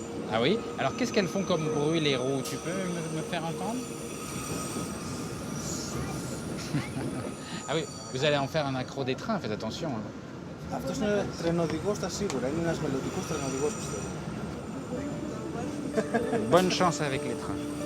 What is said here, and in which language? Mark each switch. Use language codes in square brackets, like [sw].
[fr] Ah oui? Alors qu'est-ce qu'elles font comme bruit les roues? Tu peux me faire entendre? Ah oui, vous allez en faire un accro des trains, faites attention. [el] Αυτός είναι τρενοδηγός στα σίγουρα, είναι ένας μελλοντικός τρενοδηγός πιστεύω. [fr] Bonne chance avec les trains.